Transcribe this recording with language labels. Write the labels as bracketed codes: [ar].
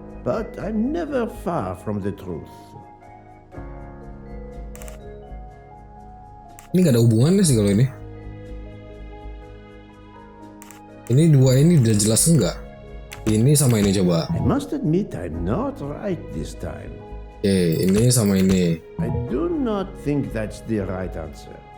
[en] But I'm never far from the truth. [id] Ini nggak ada hubungannya sih kalau ini. Ini dua ini udah jelas enggak. Ini sama ini coba. [en] I must admit I'm not right this time. [id] Oke, ini sama ini. [en] I do not think that's the right answer.